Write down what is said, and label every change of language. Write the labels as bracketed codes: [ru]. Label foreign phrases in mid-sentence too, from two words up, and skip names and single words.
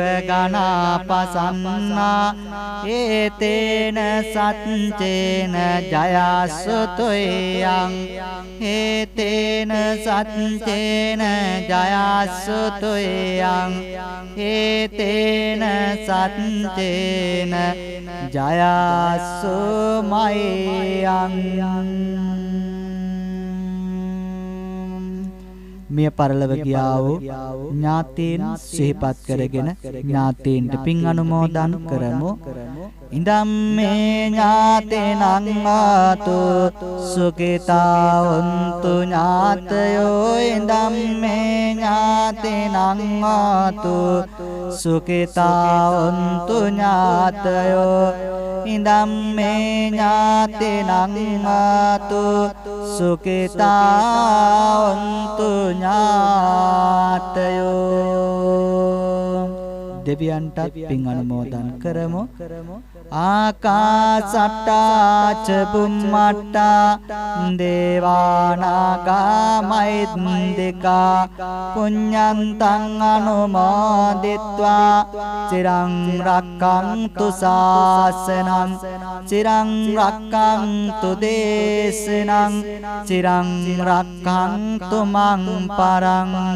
[pi] ගණාපසන්නා ඒතේන සච්චේන ජයස්සුතුයං, ඒතේන සච්චේන ජයස්සුතුයං, ඒතේන සච්චේන ජයස්සුමයං. [si] මිය පරලොව ගියා වූ ඥාතීන් සිහිපත් කරගෙන ඥාතීන්ට පින් අනුමෝදන් කරමු. [pi] ඉදම් මේ ඥාතේනං ආතු සුඛිතා වന്തു ඥාතයෝ ඉදම් මේ ඥාතේනං ආතු සුඛිතා වന്തു ඥාතයෝ ඉදම් මේ ඥාතේනං ආතු සුඛිතා වന്തു ඥාතයෝ. [si] දෙවියන්ටත් පින් අනුමෝදන් කරමු. [pi] ආකාසට්ටා ච බුම්මට්ටා දේවානාගා මහින්దికා පුඤ්ඤන්තං අනුමෝදිත්වා චිරං රක්ඛන්තු ශාසනං චිරං රක්ඛන්තු දේශනං චිරං රක්ඛන්තු මං පරං